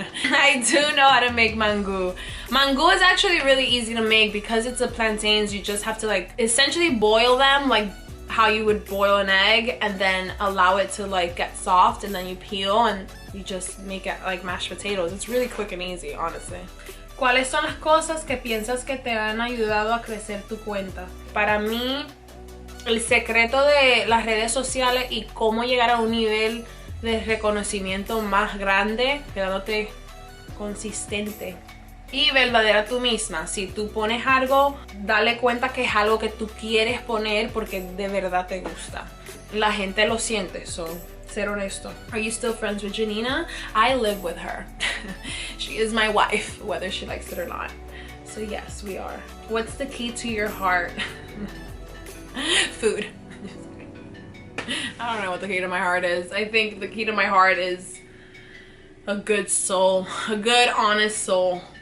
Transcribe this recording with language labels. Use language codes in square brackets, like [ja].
[en] I do know how to make mango. Mango is actually really easy to make because it's a plantains. You just have to like essentially boil them like how you would boil an egg and then allow it to like get soft, and then you peel and you just make it like mashed potatoes. It's really quick and easy, honestly. [es] ¿Cuáles son las cosas que piensas que te han ayudado a crecer tu cuenta? Para mí, el secreto de las redes sociales y cómo llegar a un nivel de reconocimiento más grande, quedándote consistente y verdadera tú misma. Si tú pones algo, dale cuenta que es algo que tú quieres poner porque de verdad te gusta. La gente lo siente, so ser honesto. [en] Are you still friends with Janina? I live with her. She is my wife, whether she likes it or not. So yes, we are. What's the key to your heart? Food. I don't know what the key to my heart is. I think the key to my heart is a good soul, a good, honest soul.